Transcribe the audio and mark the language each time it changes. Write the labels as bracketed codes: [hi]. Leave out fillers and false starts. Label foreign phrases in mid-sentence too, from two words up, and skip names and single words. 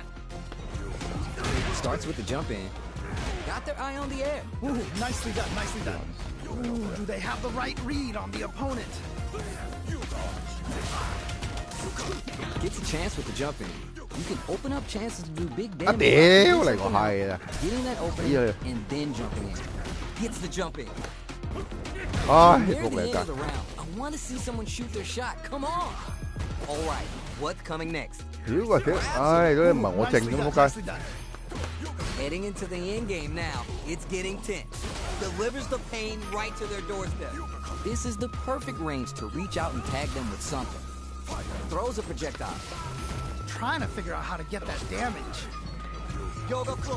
[en] Starts with the jump in. Got their eye on the air. Ooh, nicely done. Ooh, do they have the right read on the opponent? Gets a chance with the jump in. You can open up chances to do big 啊 damage. [yue] 屌你個閪啊！ [en] Getting that opening Yeah. and then jumping in. Gets the jump in. 唉， Near [yue] 仆 [en] the [yue] 你 [en] end [yue] 街 [en] of！the round, I want to see someone shoot their shot. Come on. All right, what's coming next? [yue] 屌個屌！唉，嗰啲唔係我剩 [en] Nicely [yue] 咁 [en] done, [yue] 仆街！ [en] nicely done. Heading into the end game now. It's getting tense. Delivers the pain right to their doorstep. This is the perfect range to reach out and tag them with something. Throws a projectile. Trying to figure out how to get that damage. Yoga flow.